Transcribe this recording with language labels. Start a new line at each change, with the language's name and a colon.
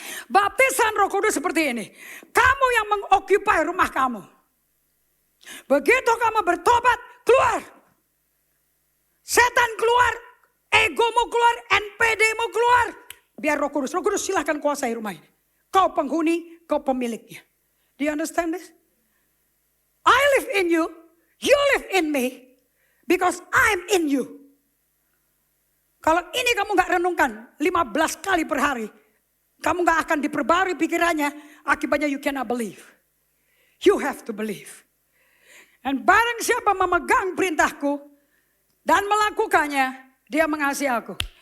Indonesian: Baptisan Roh Kudus seperti ini. Kamu yang mengokupai rumah kamu. Begitu kamu bertobat, keluar. Setan keluar, egomu keluar, NPDmu keluar. Biar Roh Kudus silahkan kuasai rumah ini. Kau penghuni, kau pemiliknya.
English: Do you understand this? I live in you, you live in me, because I'm in you.
Indonesian: Kalau ini kamu gak renungkan 15 kali per hari, kamu gak akan diperbarui pikirannya.
English: Akibatnya you cannot believe. You have to believe.
Indonesian: Dan barang siapa memegang perintahku dan melakukannya, dia mengasihi aku.